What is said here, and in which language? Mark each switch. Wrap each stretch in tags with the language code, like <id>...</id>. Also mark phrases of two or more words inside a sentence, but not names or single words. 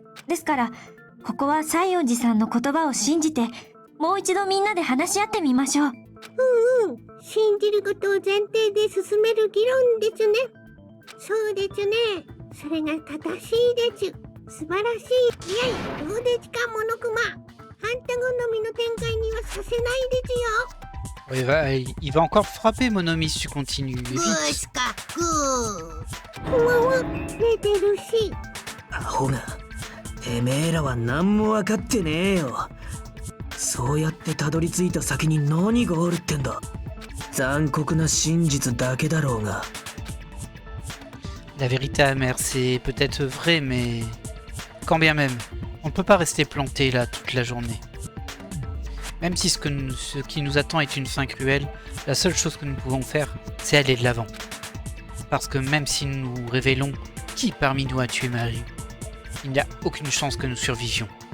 <ja>ですからここは西園寺さんの言葉を信じてもう一度みんなで話し合ってみましょう。信じることを前提で進める議論ですね。そうですね。それが正しいです。素晴らしい。いやい、どうですか、モノクマ。あんた好みの展開にはさせないですよ。</ja> <fr>Il va encore frapper Monomi si tu continues. Vite.</fr> <ja>ふわわ、寝てるし。アホが、てめえらは何も分かってねえよ。そうやってたどり着いた先に何があるってんだ。残酷な真実だけだろうが。</ja> <fr>La vérité amère, c'est peut-être vrai, mais quand bien même, on ne peut pas rester planté là toute la journée. Même si ce qui nous attend est une fin cruelle, la seule chose que nous pouvons faire, c'est aller de l'avant. Parce que même si nous révélons qui parmi nous a tué Marie, il n'y a aucune chance que nous survivions.</fr>